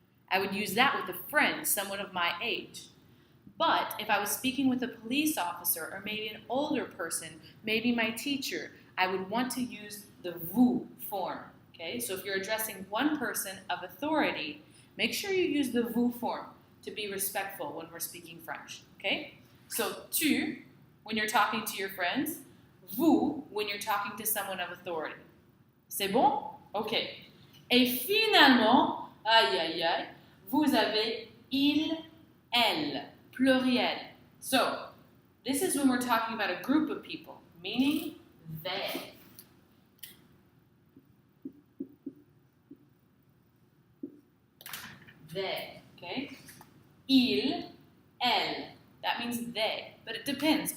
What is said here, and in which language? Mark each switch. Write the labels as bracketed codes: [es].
[en] I would use that with a friend, someone of my age. But if I was speaking with a police officer or maybe an older person, maybe my teacher, I would want to use the vous form. Okay? So if you're addressing one person of authority, make sure you use the vous form to be respectful when we're speaking French. Okay? So tu, when you're talking to your friends, vous, when you're talking to someone of authority. [fr] C'est bon? [en] Okay. [fr] Et finalement, aïe aïe aïe, vous avez il, elle, pluriel. [en] So, this is when we're talking about a group of people, meaning they. They, okay? Il, elle. That means they. But it depends.